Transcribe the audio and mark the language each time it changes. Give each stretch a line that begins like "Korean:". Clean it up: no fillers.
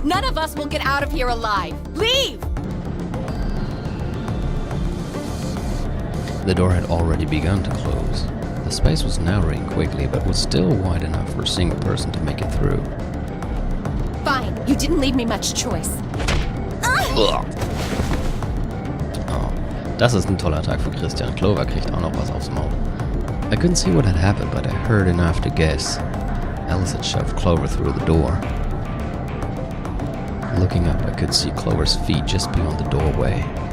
English: None of us will get out of here alive. Leave! The door had already begun to close. The space was narrowing quickly, but was still wide enough for a single person to make it through. Fine. You didn't leave me much choice.
German: Oh, das ist ein toller Tag für Christian. Clover kriegt auch noch was aufs Maul.
English: I couldn't see what had happened, but I heard enough to guess. Alice had shoved Clover through the door. Looking up, I could see Clover's feet just beyond the doorway.